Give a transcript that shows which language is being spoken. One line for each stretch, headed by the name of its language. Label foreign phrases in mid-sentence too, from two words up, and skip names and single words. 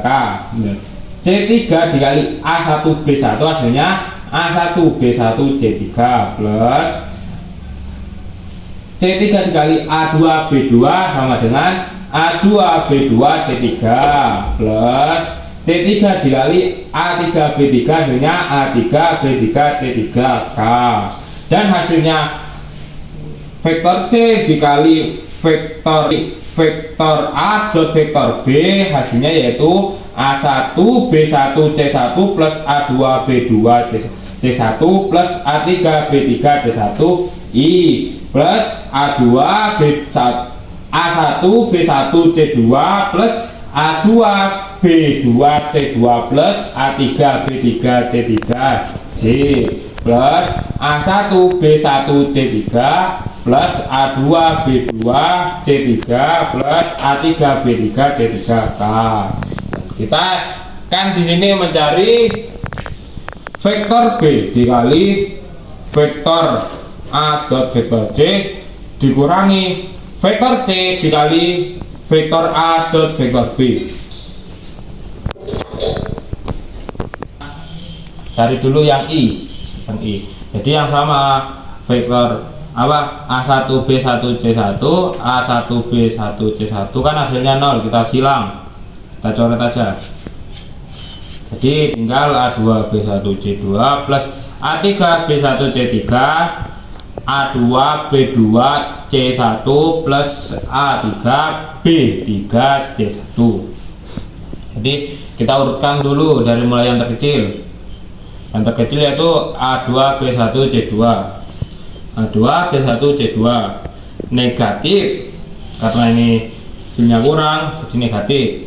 Indonesian: C3 dikali A1B1 hasilnya A1B1 C3 plus C3 dikali A2B2 sama dengan A2B2 C3 plus C3 dikali A3B3 hasilnya A3B3 C3K. Dan hasilnya vektor C dikali vektor A dot vektor B hasilnya yaitu A1B1 C1 plus A2B2 C1 plus A3B3 C1 I plus A1B1 C2 plus A2B2 C2 plus A3B3 C3 J plus A1B1 C3 plus A2B2 C3 plus A3B3 C3K. Kita kan di sini mencari vektor B dikali vektor A dot vektor J dikurangi vektor C dikali vektor A dot vektor B. Cari dulu yang I. Jadi yang sama vektor apa A1B1 C1 A1B1 C1 kan hasilnya 0, kita silang, kita coret aja. Jadi tinggal A2B1 C2 plus A3B1 C3 A2B2 C1 plus A3B3 C1. Jadi kita urutkan dulu dari mulai yang terkecil. Yang terkecil yaitu A2B1 C2. A2B1 C2 negatif karena ini hasilnya kurang jadi negatif.